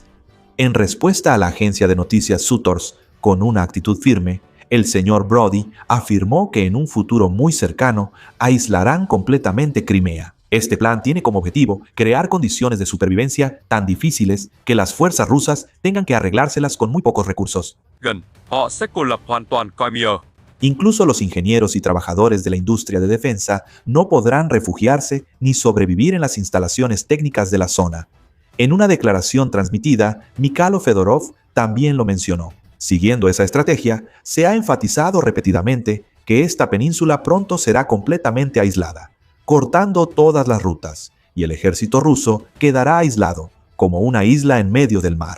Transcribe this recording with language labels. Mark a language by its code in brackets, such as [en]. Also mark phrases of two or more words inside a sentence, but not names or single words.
[es] En respuesta a la agencia de noticias Reuters, con una actitud firme, el señor Brody afirmó que en un futuro muy cercano aislarán completamente Crimea. Este plan tiene como objetivo crear condiciones de supervivencia tan difíciles que las fuerzas rusas tengan que arreglárselas con muy pocos recursos. [vi] Gần, họ sẽ cô lập hoàn toàn Crimea. [es] Incluso los ingenieros y trabajadores de la industria de defensa no podrán refugiarse ni sobrevivir en las instalaciones técnicas de la zona. En una declaración transmitida, Mikhailo Fedorov también lo mencionó. Siguiendo esa estrategia, se ha enfatizado repetidamente que esta península pronto será completamente aislada, cortando todas las rutas, y el ejército ruso quedará aislado, como una isla en medio del mar.